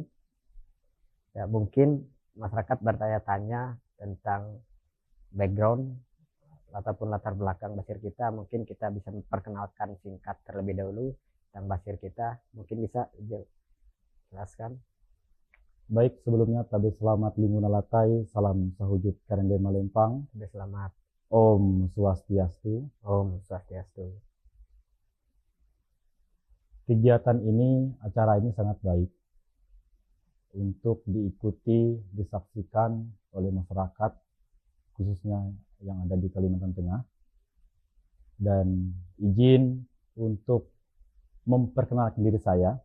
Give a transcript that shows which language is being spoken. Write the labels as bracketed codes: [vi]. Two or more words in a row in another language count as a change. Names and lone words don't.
[id] Ya, mungkin masyarakat bertanya-tanya tentang background ataupun latar belakang Basir kita. Mungkin kita bisa memperkenalkan singkat terlebih dahulu tentang Basir kita. Mungkin bisa jelaskan. Baik, sebelumnya [nij] tabe selamat linguna latai, salam sahujud karende malempang. Tabe selamat. [sa] Om Swastiastu. Om Swastiastu. [id] Kegiatan ini, acara ini sangat baik untuk diikuti, disaksikan oleh masyarakat, khususnya yang ada di Kalimantan Tengah. Dan izin untuk memperkenalkan diri saya.